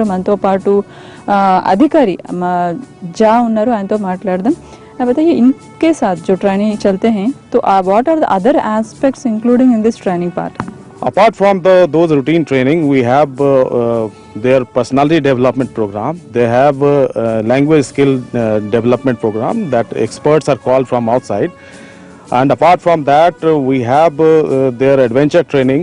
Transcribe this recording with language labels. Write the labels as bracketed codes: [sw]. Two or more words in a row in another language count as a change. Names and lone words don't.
[te] మనతో పాటు అధికారి జా ఉన్నారు, ఆయనతో మాట్లాడదాం. [hi] बताइए, इनके साथ जो ट्रेनिंग चलते हैं तो [en] what are the other aspects including in this training part? Apart from those routine training, we have their personality development program. They have language skill development program that experts are called from outside. And apart from that, we have their adventure training.